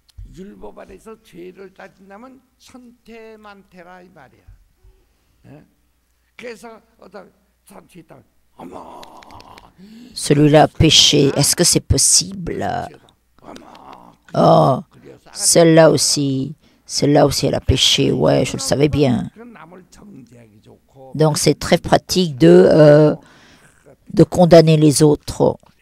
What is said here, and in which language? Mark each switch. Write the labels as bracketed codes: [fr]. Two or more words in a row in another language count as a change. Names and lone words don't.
[ko] 율법 아래서 죄를 따진다면 천태만태라 이 말이야. 예? 그래서 어떤 사람 죄 있다. 어머. [fr] Celui-là a péché. Est-ce que c'est possible? Oh, celle-là aussi elle a péché. Ouais, je le savais bien. Donc c'est très pratique de condamner les autres.